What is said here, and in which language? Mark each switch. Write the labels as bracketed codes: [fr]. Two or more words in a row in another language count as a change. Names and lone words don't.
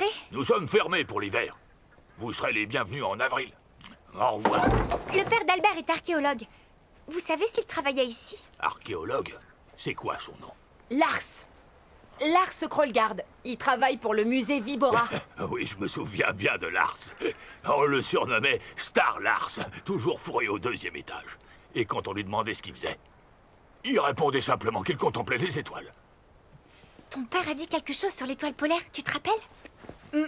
[fr] Nous sommes fermés pour l'hiver. Vous serez les bienvenus en avril. Au revoir. Le père d'Albert est archéologue. Vous savez s'il travaillait ici? Archéologue? C'est quoi son nom? Lars. Lars Krollgard. Il travaille pour le musée Vibora. Oui, je me souviens bien de Lars. On le surnommait Star Lars, toujours fourré au 2e étage. Et quand on lui demandait ce qu'il faisait, il répondait simplement qu'il contemplait les étoiles. Ton père a dit quelque chose sur l'étoile polaire, tu te rappelles?